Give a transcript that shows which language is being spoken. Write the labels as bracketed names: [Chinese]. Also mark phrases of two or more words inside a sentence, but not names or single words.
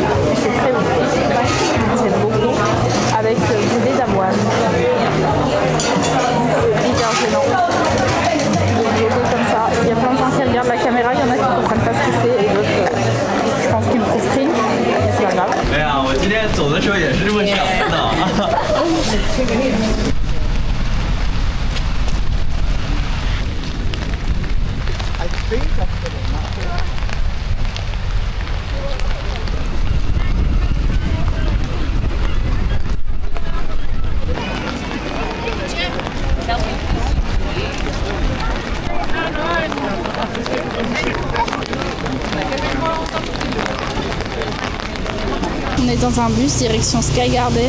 [French] Et c'est très bon. J'aime beaucoup. Avec du lait d'avoine. Hyper gênant. Comme ça. Il y a plein de gens qui regardent la caméra, il y en a qui ne comprennent pas ce que c'est et d'autres, je pense qu'ils me trouvent cringe, mais c'est pas grave. [Chinese] 对啊，我今天走的时候也是这么想的。 [French] On est dans un bus direction Sky Garden.